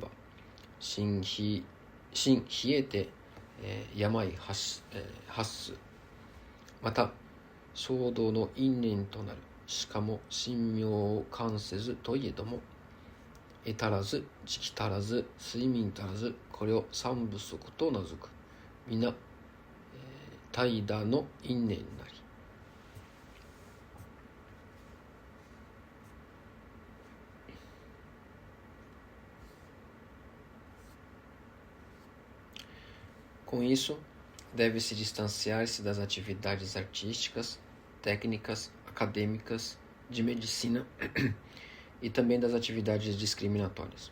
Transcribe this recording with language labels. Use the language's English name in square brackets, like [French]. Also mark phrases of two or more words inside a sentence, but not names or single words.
[Japanese] ば心冷えて、病発すまた衝動の因縁となるしかも神妙を感せずといえども得足らず時期足らず睡眠足らずこれを三不足と名付く皆怠惰の因縁なり [Portuguese] Com isso, deve-se distanciar-se das atividades artísticas, técnicas, acadêmicas, de medicina e também das atividades discriminatórias.